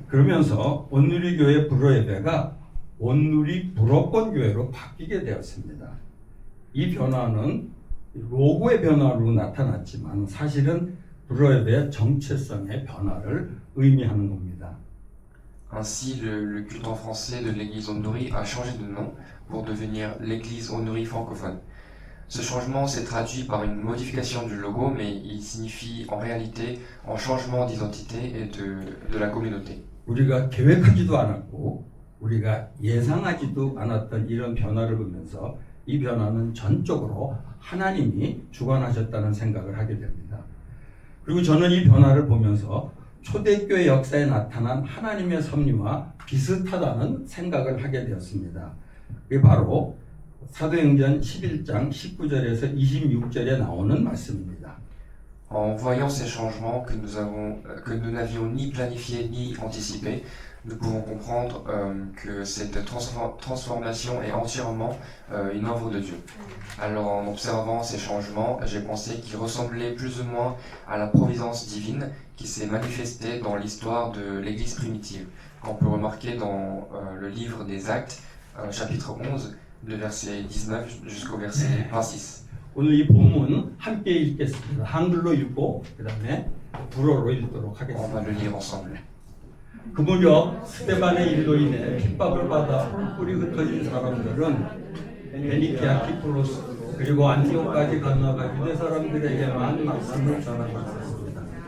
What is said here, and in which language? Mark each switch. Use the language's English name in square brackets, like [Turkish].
[Korean] 그러면서 온누리 교회 불어 예배가 온누리 불어권 교회로 바뀌게 되었습니다. 이 변화는 로고의 변화로 나타났지만 사실은 불어 예배의 정체성의 변화를 의미하는 겁니다. [French] Ainsi, le culte en français de l'église Onuri a changé de nom pour devenir l'église Onuri francophone. Ce changement s'est traduit par une modification du logo, mais il signifie en réalité un changement d'identité et de la communauté. [Korean] 우리가 계획하지도 않았고 우리가 예상하지도 않았던 이런 변화를 보면서 이 변화는 전적으로 하나님이 주관하셨다는 생각을 하게 됩니다. 그리고 저는 이 변화를 보면서 초대교회 역사에 나타난 하나님의 섭리와 비슷하다는 생각을 하게 되었습니다. 그게 바로 사도행전 11장 19절에서 26절에 나오는 말씀입니다. [French] En voyant ces changements que nous n'avions ni planifiés ni anticipés, nous pouvons comprendre que cette transformation est entièrement une œuvre de Dieu. Alors en observant ces changements, j'ai pensé qu'ils ressemblaient plus ou moins à la providence divine qui s'est manifestée dans l'histoire de l'Église primitive, qu'on peut remarquer dans le livre des Actes, chapitre 11, de verset 19 jusqu'au verset 26. [Korean] 오늘 이 본문 함께 읽겠습니다. 한글로 읽고 그 다음에 불어로 읽도록 [French] On va le lire ensemble. [Korean] 그 무렵 스데반의 일로 인해 핍박을 받아 뿔이 흩어진 사람들은 베니키아 키프로스 그리고 안티오까지 건너가 유대 사람들에게만 말씀을 전하고 있었습니다.